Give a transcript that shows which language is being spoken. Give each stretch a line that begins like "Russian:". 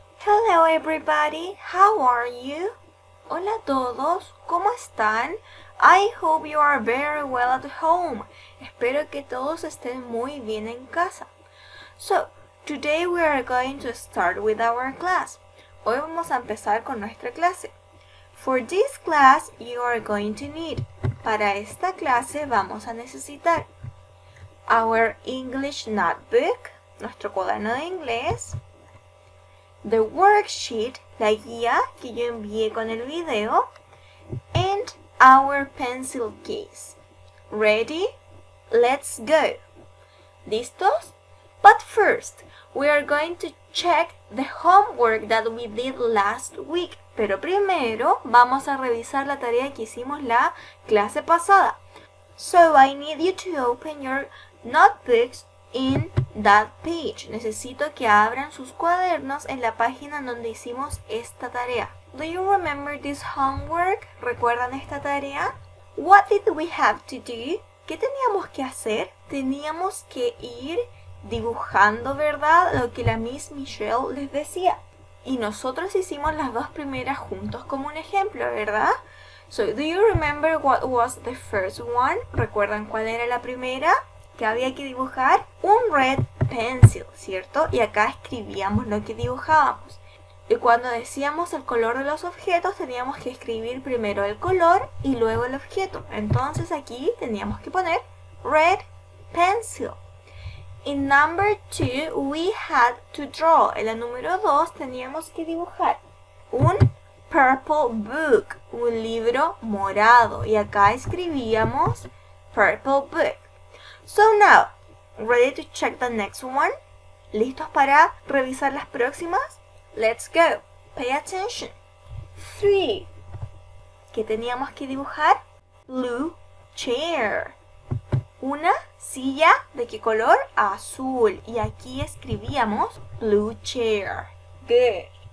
English: Hello everybody, how are you?
Spanish: Hola a todos, ¿cómo están?
English: I hope you are very well at home.
Spanish: Espero que todos estén muy bien en casa.
English: So, today we are going to start with our class.
Spanish: Hoy vamos a empezar con nuestra clase.
English: For this class, you are going to need.
Spanish: Para esta clase vamos a necesitar
English: our English notebook,
Spanish: nuestro cuaderno de inglés,
English: the worksheet,
Spanish: la guía que yo envié con el video,
English: and our pencil case. Ready? Let's go.
Spanish: ¿Listos?
English: But first, we are going to check the homework that we did last week.
Spanish: Pero primero vamos a revisar la tarea que hicimos la clase pasada.
English: So I need you to open your notebooks in that page.
Spanish: Necesito que abran sus cuadernos en la página donde hicimos esta tarea.
English: Do you remember this homework?
Spanish: ¿Recuerdan esta tarea?
English: What did we have to do?
Spanish: ¿Qué teníamos que hacer? Teníamos que ir dibujando, ¿verdad? Lo que la Miss Michelle les decía. Y nosotros hicimos las dos primeras juntos como un ejemplo, ¿verdad?
English: So, do you remember what was the first one?
Spanish: ¿Recuerdan cuál era la primera que había que dibujar? Un red pencil, ¿cierto? Y acá escribíamos lo que dibujábamos. Y cuando decíamos el color de los objetos, teníamos que escribir primero el color y luego el objeto. Entonces aquí teníamos que poner red pencil.
English: In number 2, we had to draw.
Spanish: En la número 2 teníamos que dibujar un purple book, un libro morado. Y acá escribíamos purple book.
English: So now, ready to check the next one?
Spanish: ¿Listos para revisar las próximas?
English: Let's go. Pay attention.
Spanish: 3. ¿Qué teníamos que dibujar? Blue chair. Una silla, ¿de qué color? Azul. Y aquí escribíamos blue chair. Good.